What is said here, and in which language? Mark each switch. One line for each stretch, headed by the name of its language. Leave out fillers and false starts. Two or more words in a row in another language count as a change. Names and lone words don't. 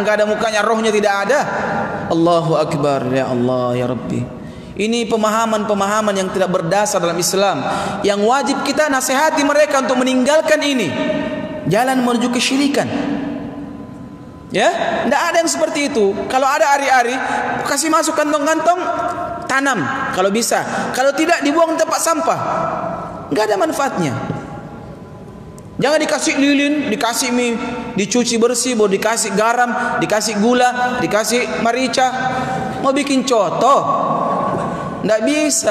Indonesian: Enggak ada mukanya, rohnya tidak ada.
Arabic: Allahu Akbar, ya Allah ya Rabbi.
Indonesian: Ini pemahaman-pemahaman yang tidak berdasar dalam Islam, yang wajib kita nasihati mereka untuk meninggalkan ini. Jalan menuju kesyirikan. Ya, tidak ada yang seperti itu. Kalau ada ari-ari, kasih masuk kantong-kantong, tanam kalau bisa. Kalau tidak, dibuang tempat sampah. Nggak ada manfaatnya. Jangan dikasih lilin, dikasih mie, dicuci bersih, baru dikasih garam, dikasih gula, dikasih merica. Mau bikin coto, nggak bisa.